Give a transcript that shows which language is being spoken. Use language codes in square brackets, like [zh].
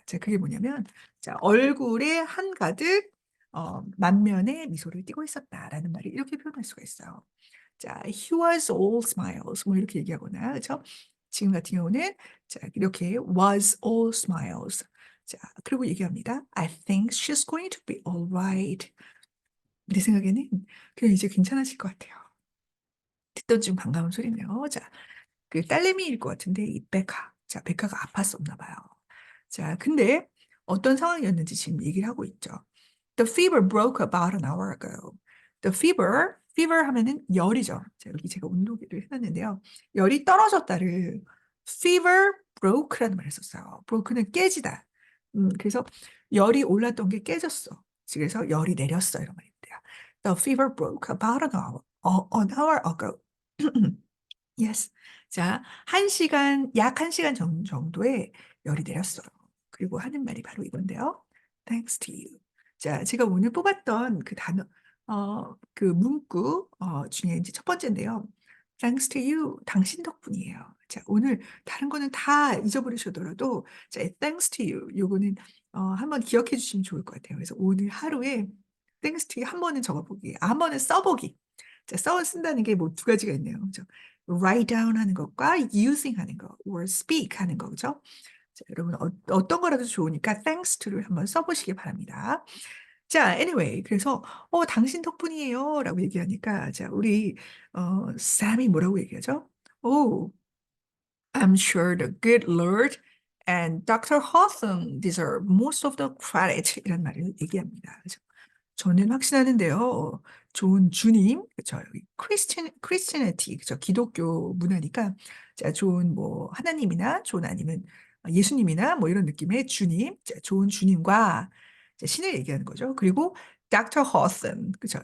[ko] 자, 그게 뭐냐면, 자, 얼굴에 한가득 만면에 미소를 띠고 있었다라는 말이 이렇게 표현할 수가 있어요. [en] 자, he was all smiles. [ko] 뭐 이렇게 얘기하거나, 그렇죠? 지금 같은 경우는 자, 이렇게 was all smiles. 자, 그리고 얘기합니다. [en] I think she's going to be all right. [ko] 내 생각에는 그냥 이제 괜찮아질 것 같아요. 듣던 중 반가운 소리네요. 자, 그 딸내미일 것 같은데 이 베카. 자, 베카가 아팠었나 봐요. 자, 근데 어떤 상황이었는지 지금 얘기를 하고 있죠. [en] The fever broke about an hour ago. [ko] The fever 하면은 열이죠. 자, 여기 제가 온도계를 해놨는데요. 열이 떨어졌다를 [en] fever broke [ko] 라는 말을 썼어요. broke는 깨지다. 그래서 열이 올랐던 게 깨졌어. 그래서 열이 내렸어 이런 말인데요. [en] The fever broke about an hour ago. Yes. [ko] 자, 약 1시간 정도의 열이 내렸어요. 그리고 하는 말이 바로 이건데요. [en] Thanks to you. [ko] 자, 제가 오늘 뽑았던 그 단어, 그 문구 중에 이제 첫 번째인데요. [en] Thanks to you. [ko] 당신 덕분이에요. 자, 오늘 다른 거는 다 잊어버리셔더라도, 자, [en] thanks to you. [ko] 요거는 한번 기억해 주시면 좋을 것 같아요. 그래서 오늘 하루에 [en] thanks to you [ko] 한 번은 적어보기, 한 번은 써보기. 자, 쓴다는 게 뭐 두 가지가 있네요. 그죠? [en] write down [ko] 하는 것과 using 하는 거, [en] or speak [ko] 하는 거죠. 자, 여러분 어떤 거라도 좋으니까 thanks to를 한번 써보시기 바랍니다. 자, anyway, 그래서 당신 덕분이에요 라고 얘기하니까 자, 우리 쌈이 뭐라고 얘기하죠? [en] Oh, I'm sure the good Lord and Dr. Hawthorne deserve most of the credit [ko] 이런 말을 얘기합니다. 그죠? 저는 확신하는데요. 좋은 주님, 그렇죠. 여기 크리스티니티, 그렇죠. 기독교 문화니까 자, 좋은 뭐 하나님이나 좋은 아니면 예수님이나 뭐 이런 느낌의 주님, 자, 좋은 주님과 자, 신을 얘기하는 거죠. [en] 그리고 Dr. [ko] Hawthorne, 그렇죠.